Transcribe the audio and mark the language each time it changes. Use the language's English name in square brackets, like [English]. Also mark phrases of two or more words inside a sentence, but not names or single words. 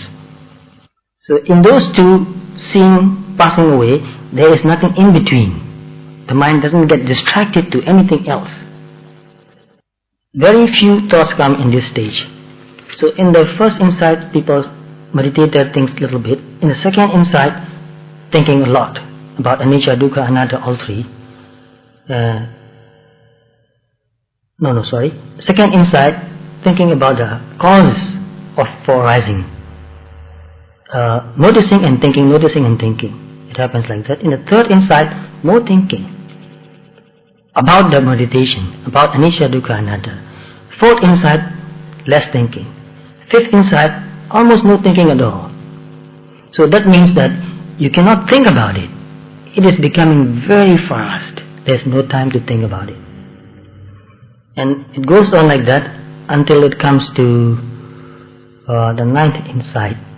[English] So in those two, seeing, passing away, there is nothing in between. The mind doesn't get distracted to anything else. Very few thoughts come in this stage. So in the first insight, people meditate their things a little bit. In the second insight, thinking a lot about [Pali] anicca, dukkha, anatta, [English] all three. Second insight, thinking about the causes for arising. Noticing and thinking, noticing and thinking. It happens like that. In the third insight, more thinking about the meditation, about [Pali] anicca, dukkha, anatta. [English] Fourth insight, less thinking. Fifth insight, almost no thinking at all. So that means that you cannot think about it. It is becoming very fast. There's no time to think about it. And it goes on like that until it comes to the 9th insight.